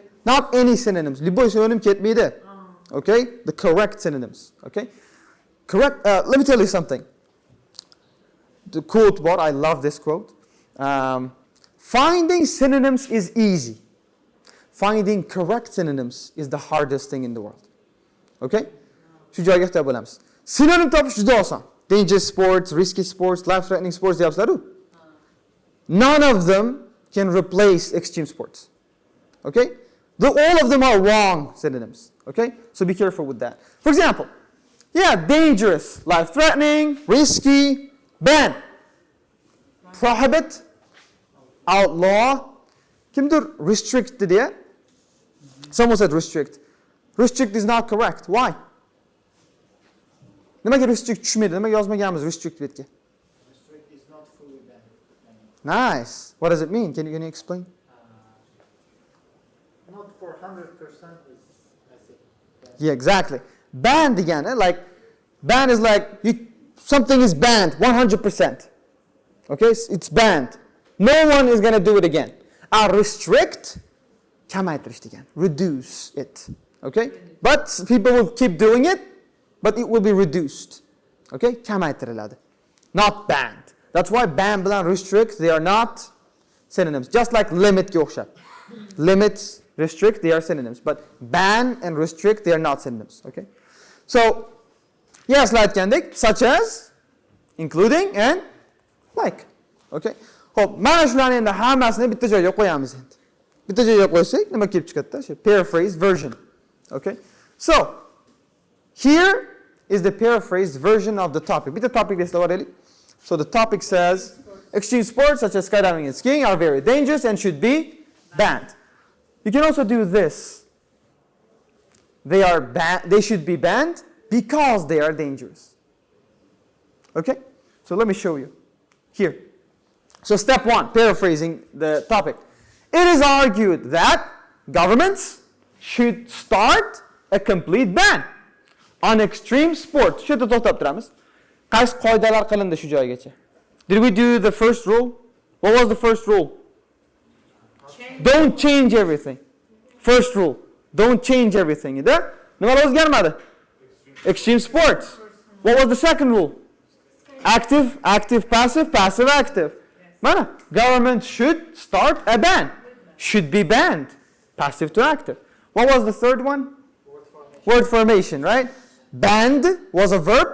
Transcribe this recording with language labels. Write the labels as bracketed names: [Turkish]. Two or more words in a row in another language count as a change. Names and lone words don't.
[English] Not any synonyms. [Russian] Любой синоним [English] ketmeydi, okay? The correct synonyms, okay? Correct, let me tell you something. The quote, what I love this quote. Finding synonyms is easy. Finding correct synonyms is the hardest thing in the world. Okay? [Uzbek] Shu joyga ehtiyot bo'lamiz. Synonym topish juda oson. [English] Dangerous sports, risky sports, life-threatening sports deyapsizlar-ku. None of them can replace extreme sports. Okay? All of them are wrong synonyms. Okay? So be careful with that. For example, dangerous, life-threatening, risky, ban, prohibit, outlaw. [Uzbek] Kimdir restrict diye? [English] Someone said restrict. Restrict is not correct. Why? [Uzbek] Nimaga restrict tushmaydi? Nimaga yozmaganmiz restrict betga? [English] Restrict is not fully banned. Nice. What does it mean? Can you explain? Not for 100% is, I think. Yeah, exactly. Banned degani, like ban is like something is banned 100%. Okay? It's banned. No one is going to do it again. Restrict, [Uzbek] kamaytirish degan. [English] Reduce it. Okay? But people will keep doing it, but it will be reduced. Okay? Kamaytiriladi. Not banned. That's why ban bilan restrict, they are not synonyms. Just like limit [Uzbek] ga o'xshab. [English] Limits, restrict, they are synonyms. But ban and restrict, they are not synonyms. Okay? So, yes, aytgandek, such as, including, and like. Okay? [Uzbek] Xo'p, mana shularni endi hammasini bitta joyga qo'yamiz endi. Bitta joyga qo'ysak, nima kelib chiqadi? [English] Shu paraphrase version. Okay? So, here is the paraphrased version of the topic. [Uzbek] Bitta topic desla boraylik. [English] So the topic says, extreme sports such as skydiving and skiing are very dangerous and should be banned. You can also do this. They should be banned because they are dangerous. Okay? So let me show you. Here. So step 1, paraphrasing the topic. It is argued that governments should start a complete ban on extreme sports. [Uzbek] Shu yerda to'xtab turamiz. Qaysi qoidalar qilindi shu joygacha? [English] Did we do the first rule? What was the first rule? Don't change everything. First rule. Don't change everything. [Uzbek] Nimalar o'zgarmadi? [English] Extreme sports. What was the second rule? Active, active, passive, passive, active. Mana, government should start a ban. Should be banned. Passive to active. What was the third one? Word formation, right? Banned was a verb.